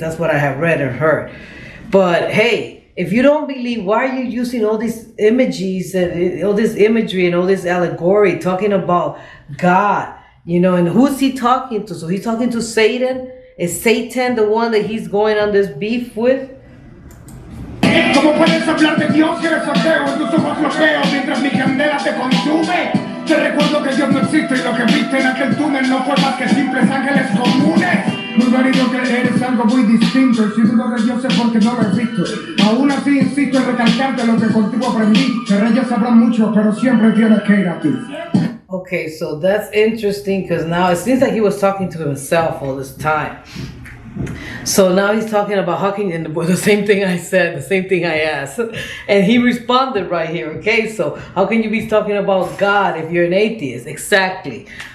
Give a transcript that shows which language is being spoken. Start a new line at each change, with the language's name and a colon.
English: That's what I have read or heard. But hey, if you don't believe, why are you using all these images and all this imagery and all this allegory talking about God? And who's he talking to? So he's talking to Satan? Is Satan the one that he's going on this beef with?
Spanish: ¿Cómo puedes hablar de Dios si eres ateo y tus ojos los veo mientras mi candela te consume? Te recuerdo que Dios no existe y lo que viste en aquel túnel no fue más que simples ángeles comunes. Muy válido creer es algo muy distinto, y si dudo de Dios es porque no lo he visto. Aún así insisto en recalcarte lo que contigo aprendí, que reyes sabrán mucho, pero siempre tienes que ir a ti.
English: Okay, so that's interesting, because now it seems like he was talking to himself all this time. So now he's talking about hawking, and the same thing I said, the same thing I asked. And he responded right here, okay? So how can you be talking about God if you're an atheist? Exactly.